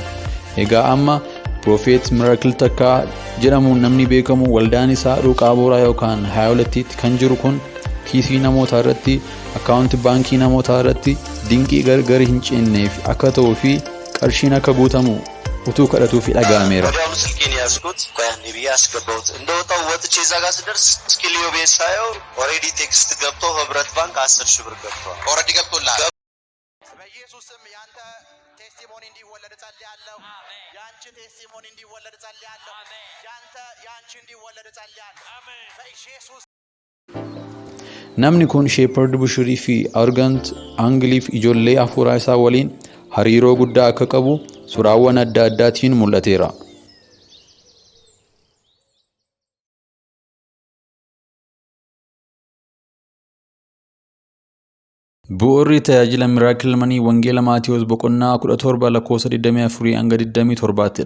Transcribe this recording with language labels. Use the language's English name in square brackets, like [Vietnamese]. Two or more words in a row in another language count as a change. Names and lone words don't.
[Oromo] Egaa amma Prophet Miracle Teka jedhamuun namni beekamu waldaan isaa dhuqaa booraa yookaan haayolatiitti kan jiru kun kiisii namoota irratti akkaawuntii baankii namoota irratti dinqii gargar hin cinneef akka ta'uu fi qarshiin akka guutamu utuu kadhatuu fi dhaga'ameera. [Amharic] ወዲያውኑ ስልኬን ያዝኩት። ቆይ አንዴ ብዬ አስገባሁት። እንደወጣው ወጥቼ እዛ ጋር ስደርስ ስኪሊዮ ቤት ሳየው ኦልሬዲ ቴክስት ገብቶ ህብረት ባንክ 10,000 ብር ገብቷል። ኦልሬዲ ገብቶላል። በኢየሱስም ያንተ ቴስቲሞኒ እንዲወለድ ጸልያለሁ። ያንቺ ቴስቲሞኒ እንዲወለድ ጸልያለሁ። ያንቺ እንዲወለድ ጸልያለሁ። በኢየሱስ [Oromo] Namni kun Shepherd Bushurii fi Organt Angliif ijoollee afuuraa isaa waliin hariiroo guddaa akka qabu suuraawwan adda addaatiin mul'ateera. Bu'uurri tajaajila Miracle Money Wangeela Maatiyos boqonnaa 17 lakkoofsa 24 hanga 27 dha.